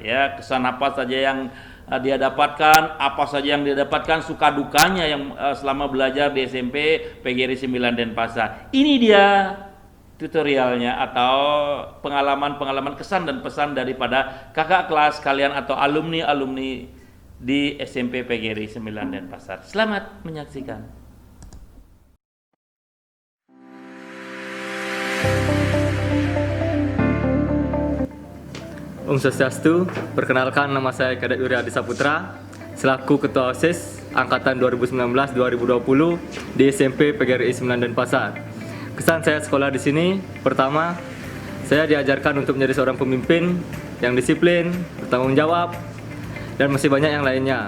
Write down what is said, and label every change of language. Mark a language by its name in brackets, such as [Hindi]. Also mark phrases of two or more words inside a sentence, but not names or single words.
[Indonesian] Ya, kesan apa saja yang dia dapatkan, apa saja yang dia dapatkan, suka dukanya yang selama belajar di SMP PGRI 9 Denpasar. Ini dia tutorialnya atau pengalaman-pengalaman kesan dan pesan daripada kakak kelas kalian atau alumni-alumni di SMP PGRI 9 Denpasar. Selamat menyaksikan. [Balinese] Om Swastiastu, [Indonesian] perkenalkan nama saya Kadet Yuri Adi Saputra, selaku Ketua OSIS Angkatan 2019-2020 di SMP PGRI 9 Denpasar. Kesan saya sekolah di sini, pertama, saya diajarkan untuk menjadi seorang pemimpin yang disiplin, bertanggung jawab, dan masih banyak yang lainnya.